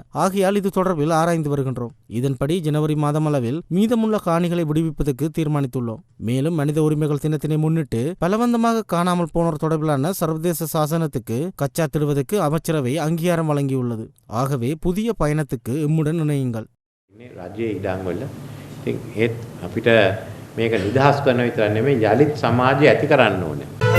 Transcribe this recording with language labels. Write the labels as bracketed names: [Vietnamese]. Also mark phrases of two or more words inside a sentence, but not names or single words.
[Tamil] ஆகையால் இது தொடர்பில் ஆராய்ந்து வருகின்றோம். இதன்படி ஜனவரி மாதமளவில் மீதமுள்ள காணிகளை விடுவிப்பதற்கு தீர்மானித்துள்ளோம். மேலும் மனித உரிமைகள் தினத்தினை முன்னிட்டு பலவந்தமாக காணாமல் போனோர் தொடர்பிலான சர்வதேச சாசனத்துக்கு கச்சாத்திடுவதற்கு அமைச்சரவை அங்கீகாரம் வழங்கியுள்ளது. ஆகவே புதிய பயணத்துக்கு எம்முடன் இணையுங்கள். [Sinhala] රජයේ ඉඩම් වල ඉතින් ඒත් අපිට මේක නිදහස් කරන විතර නෙමෙයි යලිත් සමාජය ඇති කරන්න ඕනේ.